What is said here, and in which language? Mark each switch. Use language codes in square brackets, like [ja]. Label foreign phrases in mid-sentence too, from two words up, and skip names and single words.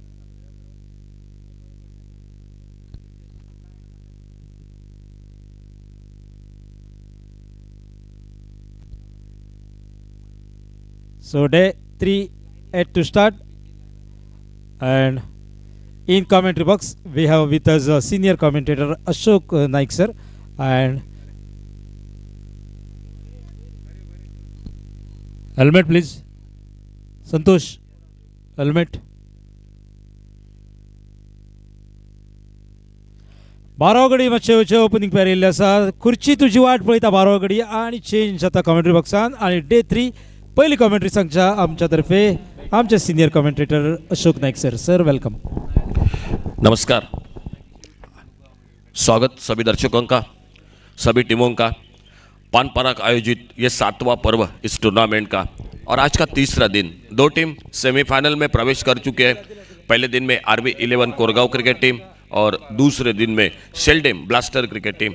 [en] So day 3 at to start, and in commentary box we have with us senior commentator Ashok Naik sir, and helmet please, Santosh, helmet. [kok] 12 गडी मातशे ओपनिंग पेर येयल्ले आसा. खुर्ची तुजी वाट पळयता 12 गडी आणि चेंज जाता [en] commentary boxan. [kok] आणि डे 3 पहिली कमेंट्री सांगच्या आमच्या तर्फे आमचे [en] senior commentator [kok] अशोक नाईक सर. [en] sir welcome. [hi] नमस्कार, स्वागत सभी दर्शकों का, सभी टीमों का. पान पराग आयोजित ये 7वां पर्व इस टूर्नामेंट का और आज का तीसरा दिन. दो टीम सेमीफाइनल में प्रवेश कर चुके हैं. पहले दिन में RB11 कोरगांव क्रिकेट टीम और दूसरे दिन में शेल्डेम ब्लास्टर क्रिकेट टीम.